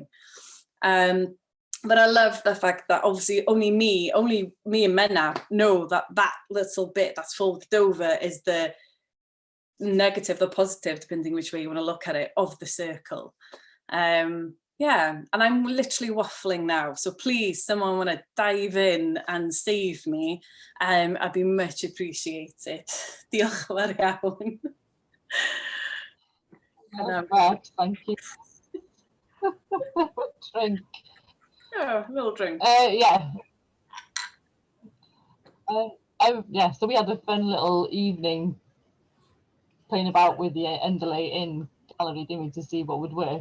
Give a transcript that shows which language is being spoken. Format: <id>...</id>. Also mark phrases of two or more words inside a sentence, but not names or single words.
<en>But I love the fact that obviously only me and Menna know that that little bit that's folded over is the negative, the positive, depending which way you want to look at it, of the circle. Yeah, and I'm literally waffling now, so please, someone want to dive in and save me, I'd be much appreciated.</en> <cy>Diolch yn fawr iawn.</cy> <en>Thank you. Drink. Oh, a little drink. Yeah. Yeah, so we had a fun little evening playing about with the underlay in gallery, didn't we, to see what would work.</en>